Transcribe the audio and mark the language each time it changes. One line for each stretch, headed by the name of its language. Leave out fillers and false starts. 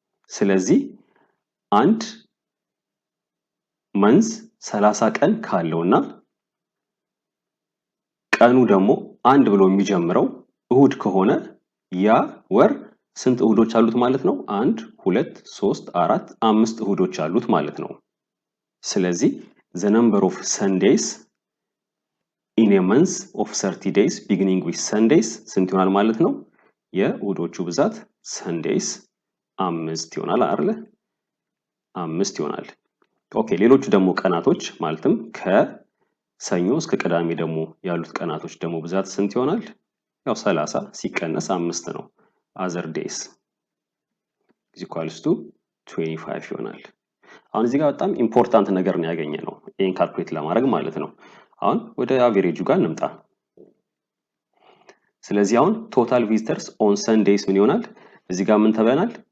Amharic: ስለዚህ አንድ መንዝ 30 ቀን ካለውና ቀኑ ደግሞ አንድ ብሎ የሚጀምረው እሁድ ከሆነ ያ ወር ስንት እሁዶች አሉት ማለት ነው? 1 2 3 4 5 እሁዶች አሉት ማለት ነው። ስለዚህ
English: the number of Sundays in a month of 30 days beginning with Sundays
Amharic: ስንት ይሆናል ማለት ነው? የእሁዶቹ ብዛት Sundays 5 ይሆናል አይደል? 5 ይሆናል። ኦኬ ሌሎቹ ደግሞ ቀናቶች ማለትም ከሰኞ እስከ ቅዳሜ ደግሞ ያሉት ቀናቶች ደግሞ ብዛት ስንት ይሆናል? ያው 30 ሲቀነስ 5 ነው።
English: other days is equals to 25
Amharic: ይሆናል። አሁን እዚህ ጋር በጣም ኢምፖርታንት ነገር ነው ያገኘነው ይሄን ካልኩሌት ለማድረግ ማለት ነው። አሁን ወደ አቨሬጁ ጋር እንምጣ። ስለዚህ አሁን ቶታል ቪዚተርስ ኦን ሰንዴይስ ምን ይሆናል? እዚህ ጋር ምን ተብለናል?